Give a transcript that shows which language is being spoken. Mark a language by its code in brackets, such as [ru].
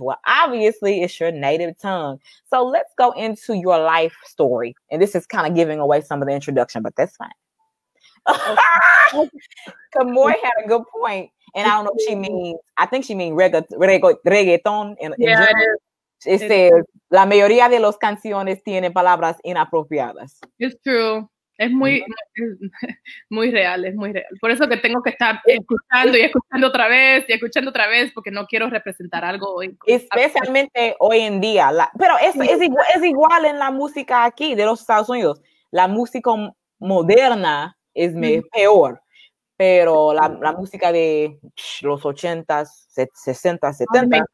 [en] Well, obviously it's your native tongue. So let's go into your life story. And this is kind of giving away some of the introduction, but that's fine. Kamoy had a good point, and I don't know if she means, I think she means reggaeton in general. It says, [es] la mayoría de las canciones tienen palabras inapropiadas. [en] It's true. [es] Es muy real, es muy real. Por eso que tengo que estar escuchando y escuchando otra vez y escuchando otra vez, porque no quiero representar algo. Especialmente hoy en día. Pero es igual en la música aquí de los Estados Unidos. La música moderna es peor. Pero la música de los 80s, 60s, 70s.